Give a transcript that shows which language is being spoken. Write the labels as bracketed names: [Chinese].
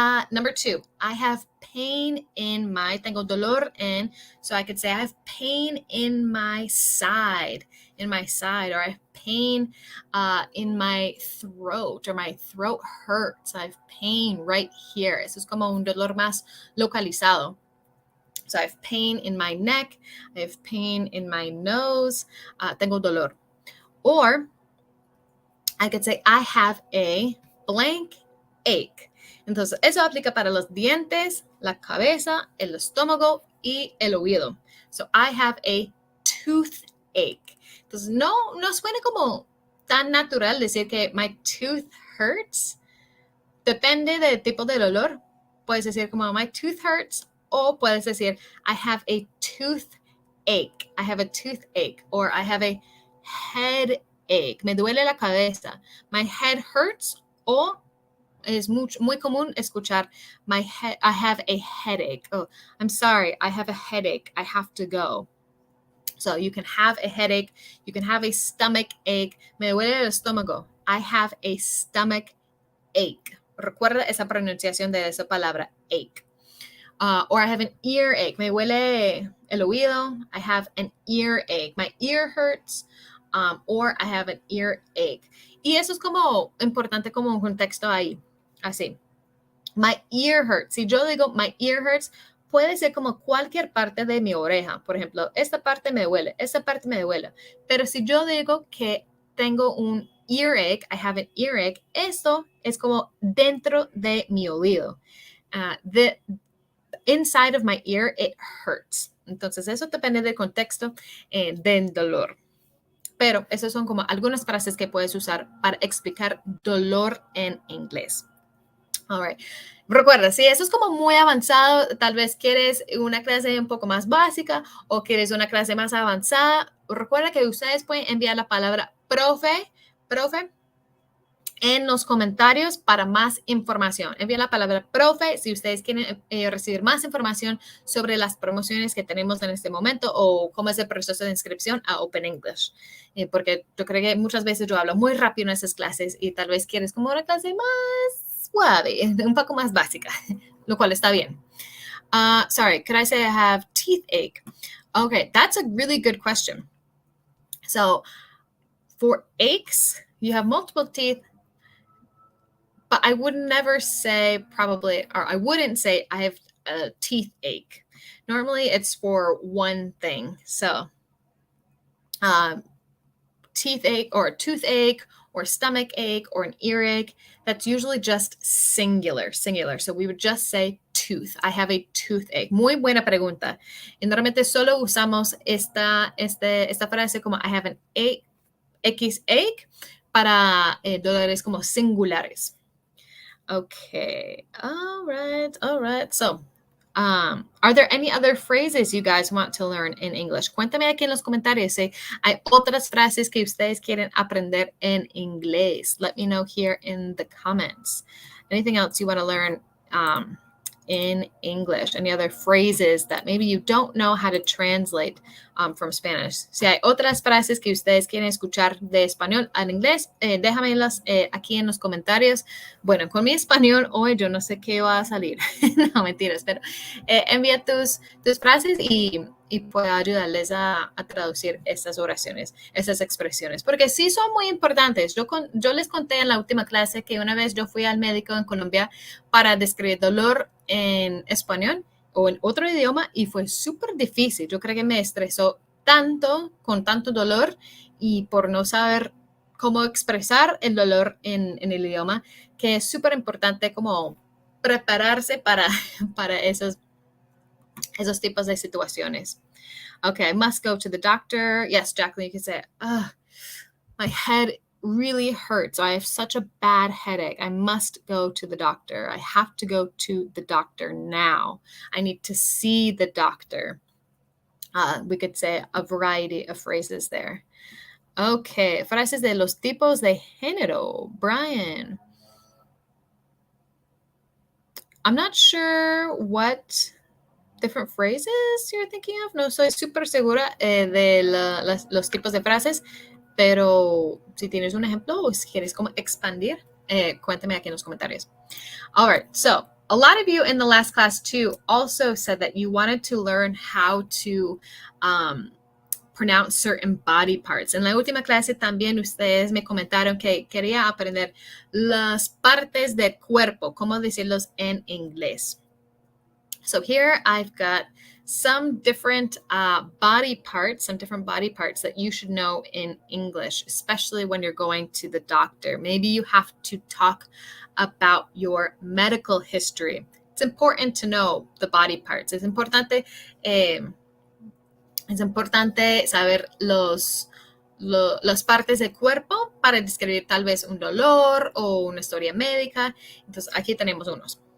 [English] Number 2, I have pain in [Spanish] tengo dolor en, [English] so I could say I have pain in my side, or I have pain in my throat, or my throat hurts. I have pain right here. [Spanish] Eso es como un dolor más localizado. [English] So I have pain in my neck, I have pain in my nose, [Spanish] tengo dolor. [English] Or I could say I have a blank ache. [Spanish] Entonces, eso aplica para los dientes, la cabeza, el estómago y el oído. [English] So, I have a toothache. [Spanish] Entonces, no suena como tan natural decir que [English] my tooth hurts. [Spanish] Depende del tipo de dolor. Puedes decir como [English] my tooth hurts, [Spanish] o puedes decir [English] I have a toothache. I have a toothache. Or I have a headache. [Spanish] Me duele la cabeza. [English] My head hurts, [Spanish] o es muy común escuchar [English] I have a headache. Oh, I'm sorry, I have a headache. I have to go. So you can have a headache. You can have a stomach ache. [Spanish] Me duele el estómago. [English] I have a stomach ache. [Spanish] Recuerda esa pronunciación de esa palabra, ache. [English] Or I have an earache. [Spanish] Me duele el oído. [English] I have an earache. My ear hurts. Or I have an earache. [Spanish] Y eso es como importante como un contexto ahí. Así. [English] My ear hurts. [Spanish] Si yo digo [English] my ear hurts, [Spanish] puede ser como cualquier parte de mi oreja. Por ejemplo, esta parte me duele, esta parte me duele. Pero si yo digo que tengo un earache, [English] I have an earache, [Spanish] eso es como dentro de mi oído. [English] the inside of my ear, it hurts. [Spanish] Entonces, eso depende del contexto del dolor. Pero esas son como algunas frases que puedes usar para explicar dolor en inglés. [English] All right. [Spanish] Recuerda, si eso es como muy avanzado, tal vez quieres una clase un poco más básica o quieres una clase más avanzada, recuerda que ustedes pueden enviar la palabra profe en los comentarios para más información. Envíen la palabra profe si ustedes quieren recibir más información sobre las promociones que tenemos en este momento o cómo es el proceso de inscripción a Open English. Porque yo creo que muchas veces yo hablo muy rápido en esas clases y tal vez quieres como una clase más suave, un poco más básica, lo cual está bien. [English] Sorry, could I say I have teeth ache? Okay, that's a really good question. So for aches, you have multiple teeth, but I would never say probably, or I wouldn't say I have a teeth ache. Normally it's for one thing. So teeth ache or toothache or stomach ache or an earache, that's usually just singular. So we would just say tooth. I have a toothache. Muy buena pregunta. Y normalmente solo usamos esta frase como I have an ache para dolores como singulares. Okay. All right. So, are there any other phrases you guys want to learn in English? [Spanish] Cuéntame aquí en los comentarios si hay otras frases que ustedes quieren aprender en inglés. [English] Let me know here in the comments. Anything else you want to learn in English? Any other phrases that maybe you don't know how to translate from Spanish? [Spanish] Si hay otras frases que ustedes quieren escuchar de español al inglés, déjamelas aquí en los comentarios. Bueno, con mi español hoy yo no sé qué va a salir. No, mentiras, pero envía tus frases y puedo ayudarles a traducir estas oraciones, estas expresiones, porque sí son muy importantes. Yo les conté en la última clase que una vez yo fui al médico en Colombia para describir dolor en español o en otro idioma y fue súper difícil. Yo creo que me estresó tanto con tanto dolor y por no saber cómo expresar el dolor en el idioma, que es súper importante como prepararse para esos tipos de situaciones. [English] Okay, I must go to the doctor. Yes, Jacqueline, you can say, my head really hurts. I have such a bad headache. I must go to the doctor. I have to go to the doctor now. I need to see the doctor. We could say a variety of phrases there. [Spanish] Okay, frases de los tipos de género. [English] Brian. I'm not sure what different phrases you're thinking of. [Spanish] No soy súper segura de los tipos de frases, pero si tienes un ejemplo o si quieres como expandir, cuéntame aquí en los comentarios. [English] All right, so a lot of you in the last class too also said that you wanted to learn how to pronounce certain body parts. [Spanish] En la última clase también ustedes me comentaron que quería aprender las partes del cuerpo, cómo decirlos en inglés. [English] So here I've got some different body parts that you should know in English, especially when you're going to the doctor. Maybe you have to talk about your medical history. It's important to know the body parts. [Spanish] Es importante saber las partes del cuerpo para describir tal vez un dolor o una historia médica. Entonces aquí tenemos unos.